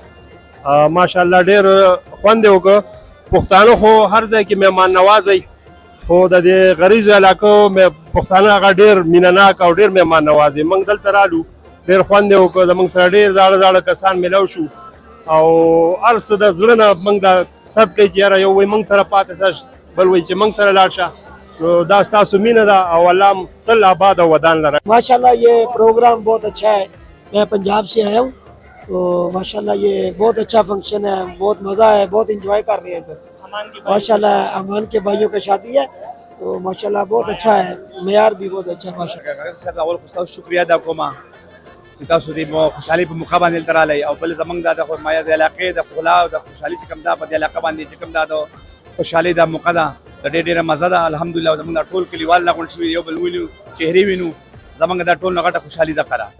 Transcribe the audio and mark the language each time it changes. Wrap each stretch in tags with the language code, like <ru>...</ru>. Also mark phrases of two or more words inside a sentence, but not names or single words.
<ps>ماشاءالله ډېر خوند یې وکړ. پښتانه خو هر ځای کې مهمان نوازی خو د دې غریزو علاقو پښتانه هغه ډېر مینه ناک او ډېر مهمان نوازي. موږ دلته رالو ډېر خوند یې وکړ. زموږ سره ډېر زاړه زاړه کسان میلاو شو او هر څه د زړه نه موږ دا صد کوي چې یاره یو وایي موږ سره پاتې شه بل وایي چې موږ سره لاړ شه. نو دا ستاسو مینه ده او الله تل آباد او ودان لره.</ps> <ur>ماشاءاللہ یہ پروگرام بہت اچھا ہے۔ میں پنجاب سے آیا ہوں تو ماشاءاللہ یہ بہت اچھا فنکشن ہے. بہت مزہ ہے. بہت انجوائے کر رہے ہیں ادھر۔ ماشاءاللہ امان کے بھائیوں کی شادی ہے تو ماشاءاللہ بہت اچھا ہے. معیار بھی بہت اچھا ہے ماشاءاللہ.</ur> <ps>اول خو تاسو شکریا ادا کوم چې تاسو دې مو خوشحالي په موقع باندې تراله او بل زمنګ د خدمت د علاقې د خلا او د خوشحالي چې کوم دا په علاقې باندې چې کوم دا د خوشحالي د موقع ده د ډېر مزه ده الحمدلله. زمنګ ټول کلیوال لا غون شوی یو بل وینو چهرې وینو زمنګ دا ټول نغټه خوشحالي ده کړه.</ps>